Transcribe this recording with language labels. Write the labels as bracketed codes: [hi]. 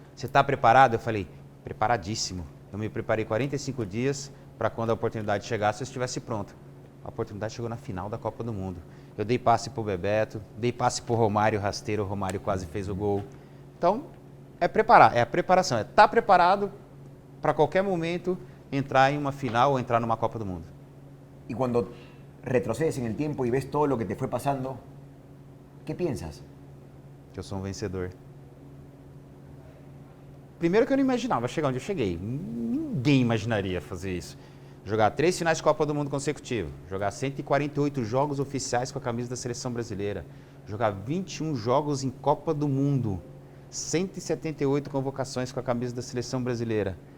[pt] Você está preparado? Eu falei, preparadíssimo. Eu me preparei 45 dias para quando a oportunidade chegasse, eu estivesse pronto. A oportunidade chegou na final da Copa do Mundo. Eu dei passe para o Bebeto, dei passe para o Romário, rasteiro, o Romário quase fez o gol. Então, é preparar, é a preparação, é estar preparado para qualquer momento entrar em uma final ou entrar numa Copa do Mundo. [es] Y cuando retrocedes en el tiempo y ves todo lo que te fue pasando, ¿qué piensas? [pt] Que eu sou um vencedor. Primeiro que eu não imaginava chegar onde eu cheguei. Ninguém imaginaria fazer isso. Jogar 3 finais de Copa do Mundo consecutivos, jogar 148 jogos oficiais com a camisa da Seleção Brasileira, jogar 21 jogos em Copa do Mundo, 178 convocações com a camisa da Seleção Brasileira.